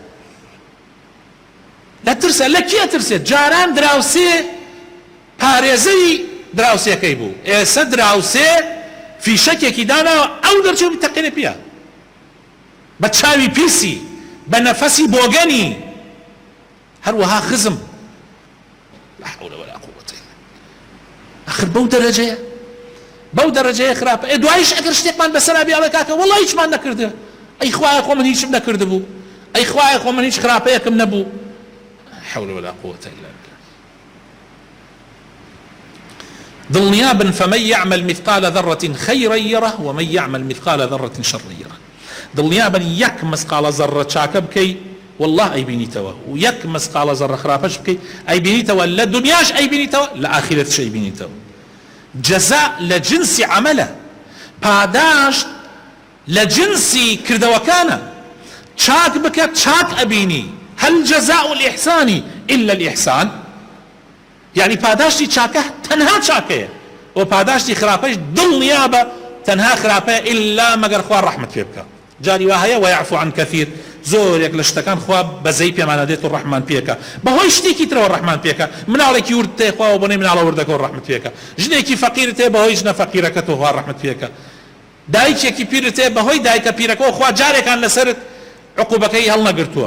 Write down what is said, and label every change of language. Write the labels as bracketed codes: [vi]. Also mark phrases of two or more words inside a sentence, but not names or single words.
[ckb] لە ترسە لە کێ ترسێت؟ جاران دراوسێ پارێزەی دراوسەکەی بوو، ئێستا دراوسێ فیشەکێکی داناوە ئەو دەرچوو تەقێنێ پێ بە چاوی پیسی، بە نەفەسی بۆگەنی. هەروەها خزم [ar] لا حول ولا قوة إلا بالله. [ckb] آخر بەو دەرەجەیە خراپە. دوایش ئەگەر شتێکمان بەسەرا بێ ئەڵێ کاکە وەڵڵا هیچمان نەکردە، ئەی خوایە خۆ من هیچم نەکرد بوو، ئەی خوایە خۆ من هیچ خراپەیەکم نەبوو. [ar] حول ولا قوة إلا بالله. دڵنیابن فمن يعمل مثقال ذرة خيرا يره ومن يعمل مثقال ذرة شرا يره. [ckb] دڵنیابن یەک مسقالە زەڕە چاکە بکەی والله ئەیبینیتەوە، و یەک مسقالە زەڕە خراپەش بکەی ئەیبینیتەوە، لە دنیاش ئەیبینیتەوە لە ئاخرەتش ئەیبینیتەوە. جەزا لە جنسی عەمەلە، پاداش لە جنسی کردەوەکانە. چاک بکە چاک ئەبینی. [ar] هل جزاء الإحسان إلا الإحسان؟ [ckb] يعني پاداشتی چاکە تەنها چاکەیە، و پاداشتی خراپەش دڵنیابە تەنها خراپەیە إلا مەگەر خوا ڕەحمەت پێ بکە. جاری وا هەیە [ar] ويعفو عن كثير، [ckb] زۆرێک لە شتەکان خوا بەزەی پێمانە دێت و ڕەحمان پێکە، بەهۆی شتێکی ترەوە ڕەحمان پێکە. مناڵێکی ورد تێ خوا بۆنەی مناڵە وردەکە و ڕەحمت پێکە، ژنێکی فەقیر تێ بەهۆی ژنە فەقیرەکە و خوا ڕەحمت پێکە، دایکێکی پیر تێ بەهۆی دایکە پیرەکە و خوا جارێکان لەسەرت عقوبەکەی هەڵنەگرتووە.